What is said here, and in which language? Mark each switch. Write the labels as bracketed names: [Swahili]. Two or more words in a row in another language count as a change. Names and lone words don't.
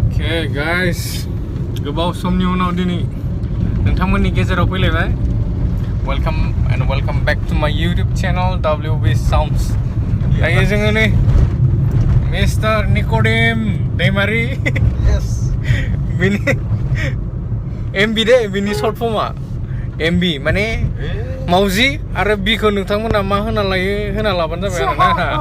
[English] Hey guys, [Bodo] गोबाव समनि उनाव दिनै नोंथांमोननि गेजेराव फैलायबाय. [English] Welcome back to my YouTube channel WB Sounds. [Bodo] दायो जोङो नै मिस्टार निक'डेम दैमारि. [English] Yes. [Bodo] बिनि MB दे बिनि [English] short forma [Bodo] MB माने मावजि आरो बिखौ नोंथांमोना मा होना लायो होना लाबानो जाबाय आरोना.